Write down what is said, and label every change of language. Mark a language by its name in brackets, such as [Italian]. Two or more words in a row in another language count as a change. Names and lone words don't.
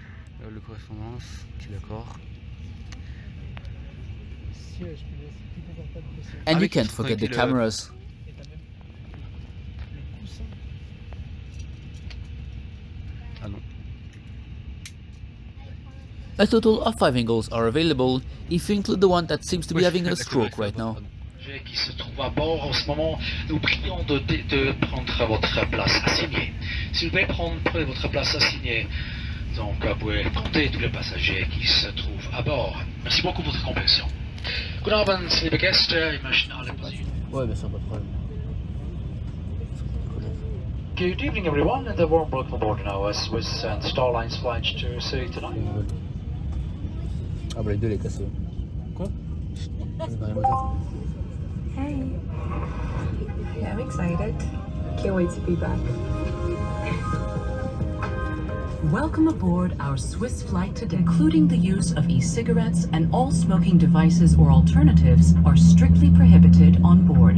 [English] And you can't forget the cameras. A total of 5 angles are available, if you include the one that seems to be having a stroke right now. [French] Qui se trouve à bord en ce moment, nous prions de prendre votre place assignée. S'il vous plaît, prenez votre place assignée. Donc, vous pouvez compter tous les passagers qui se trouvent à bord. Merci beaucoup pour votre compréhension. [German] Guten Abend, liebe Gäste, ich möchte alle begrüßen. [French] Ouais, bien sûr, pas de problème. [English] Good evening, everyone, and a warm welcome aboard now as Swiss and Starline's flight to Zurich tonight. [French] Ah bah les deux les cassés. Quoi? [English] Hey. Yeah, I'm excited. Can't wait to be back. Welcome aboard our Swiss flight today. Including the use of e-cigarettes and all smoking devices or alternatives are strictly prohibited on board.